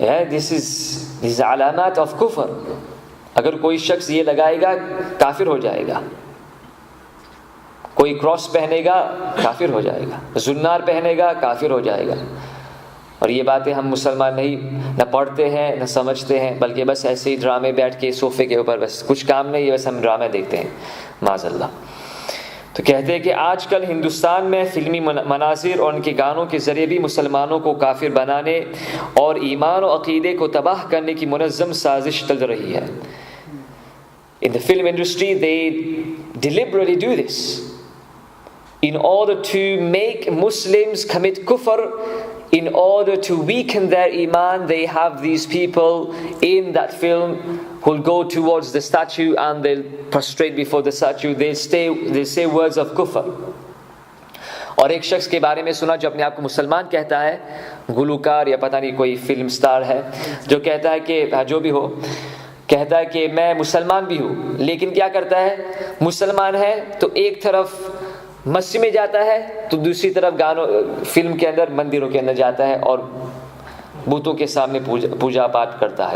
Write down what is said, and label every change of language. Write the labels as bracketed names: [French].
[English] This is علامات of کفر. [Urdu] اگر کوئی شخص یہ لگائے گا کافر ہو جائے گا. کوئی کراس پہنے گا کافر ہو جائے گا, زنار پہنے گا کافر ہو جائے گا. اور یہ باتیں ہم مسلمان نہ پڑھتے ہیں نہ سمجھتے ہیں, بلکہ بس ایسے ہی ڈرامے بیٹھ کے صوفے کے اوپر بس کچھ کام نہیں ہے, بس ہم ڈرامے دیکھتے ہیں. معاذ اللہ. تو کہتے ہیں کہ آج کل ہندوستان میں فلمی مناظر اور ان کے گانوں کے ذریعے بھی مسلمانوں کو کافر بنانے اور ایمان و عقیدے کو تباہ کرنے کی منظم سازش چل رہی ہے. [English] In the film industry, they deliberately do this in order to make Muslims commit kufr, in order to weaken their iman. They have these people in that film who'll go towards the statue and they'll prostrate before the statue. They'll say words of kufr. [Urdu] اور ایک شخص کے بارے میں سنا جو اپنے آپ کو مسلمان کہتا ہے, گلوکار یا پتہ نہیں کوئی فلم سٹار ہے, جو کہتا ہے کہ جو بھی ہو, کہتا ہے کہ میں مسلمان بھی ہوں, لیکن کیا کرتا ہے, مسلمان ہے تو ایک طرف مسجد میں جاتا ہے تو دوسری طرف گانوں فلم کے اندر مندروں کے اندر جاتا ہے اور بتوں کے سامنے پوجا پاٹ کرتا ہے.